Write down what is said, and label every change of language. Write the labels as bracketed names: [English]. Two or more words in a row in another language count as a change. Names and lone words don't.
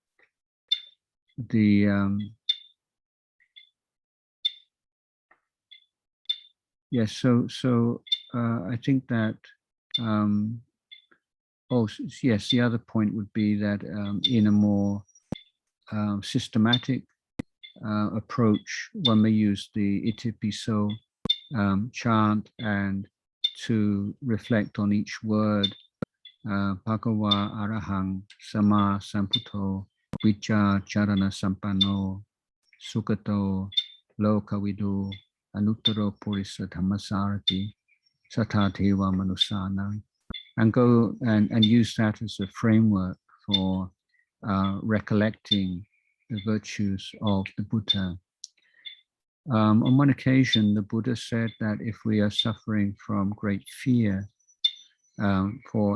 [English] Yes, so I think that, yes, the other point would be that in a more systematic approach, one may use the Itipiso chant and to reflect on each word, [Pali] Bhagava Arahang Sama Samputo Vicha Charana Sampano Sukato Lokavidu Anuttaro Purisa Dhammasarati Satateva Manusana, [English] and go and use that as a framework for recollecting the virtues of the Buddha. On one occasion, the Buddha said that if we are suffering from great fear for